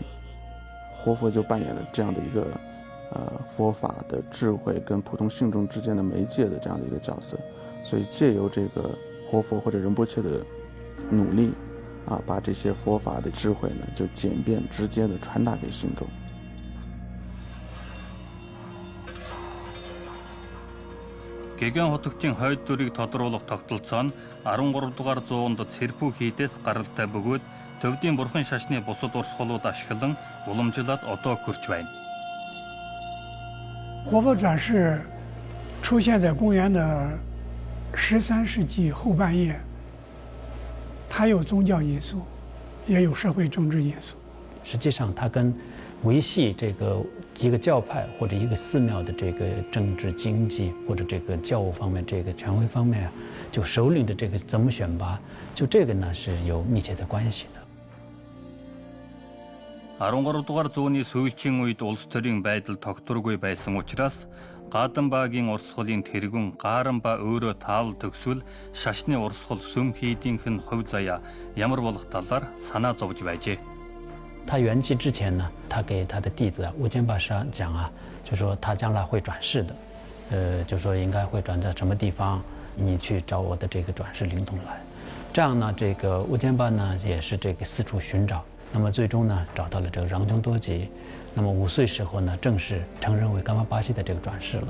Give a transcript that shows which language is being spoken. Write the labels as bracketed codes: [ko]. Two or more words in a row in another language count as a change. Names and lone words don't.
[zh] 活佛就扮演了这样的一个佛法的智慧跟普通信众之间的媒介的这样的一个角色。所以借由这个活佛或者仁波切的努力把这些佛法的智慧呢就简便直接的传达给信众。 [mn] Гэгэн хотогчийн хойд дүрийг тодруулах тогтолцоо нь 13 дугаар зуунд цэрпүү хийдээс гаралтай бөгөөд төвдийн бурхан шашны бусад урсгалууд ашиглан уламжлаад одоо хүрч байна. [zh] 活佛转世出现在公元的13世纪后半叶，它有宗教因素，也有社会政治因素。实际上，它跟维系这个一个教派或者一个寺庙的这个政治经济或者这个教务方面这个权威方面就首领的这个怎么选拔，就这个呢是有密切的关系的。 [mn] 13 дугаар зууны сүүлчийн үед улс төрийн байдал тогтворгүй байсан учраас Гадан баагийн урсгалын тэргүүн Гааран ба өөрөө таал төгсвөл шашны урсгал сүм хийдийнх нь хувь заяа ямар болох талаар санаа зовж байжээ. [zh] 他圆寂之前呢，他给他的弟子无间巴沙讲就说他将来会转世的，就说应该会转到什么地方，你去找我的这个转世灵童来。这样呢，这个无间巴呢也是这个四处寻找。那么最终呢，找到了这个让琼多吉。那么5岁时候呢，正式承认为噶玛巴西的这个转世了。